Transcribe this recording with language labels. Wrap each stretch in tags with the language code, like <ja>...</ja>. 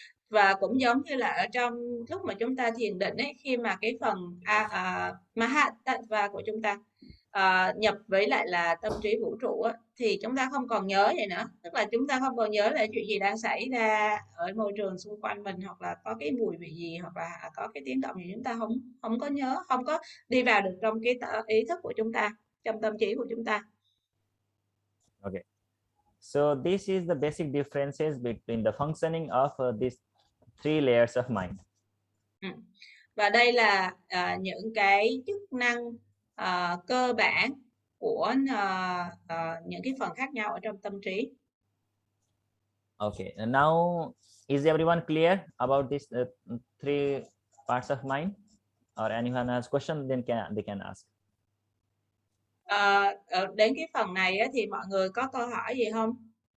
<vi>Và cũng giống như là ở trong lúc mà chúng ta thiền định ấy, khi mà cái phần maha tattva của chúng ta nhập với lại là tâm trí vũ trụ á, thì chúng ta không còn nhớ vậy nữa. Tức là chúng ta không còn nhớ là chuyện gì đang xảy ra ở môi trường xung quanh mình, hoặc là có cái mùi vị gì, hoặc là có cái tiếng động gì, chúng ta không có nhớ, không có đi vào được trong cái ý thức của chúng ta, trong tâm trí của chúng ta.</vi> <en>Okay. So this is the basic differences between the functioning of these three layers of mind.</en> <vi>Và đây là những cái chức năng cơ bản của những cái phần khác nhau ở trong tâm trí.</vi> <en>Okay, and now is everyone clear about these three parts of mind? Or anyone has question, then they can ask.</en> <vi>Đến cái phần này á, thì mọi người có câu hỏi gì không?</vi>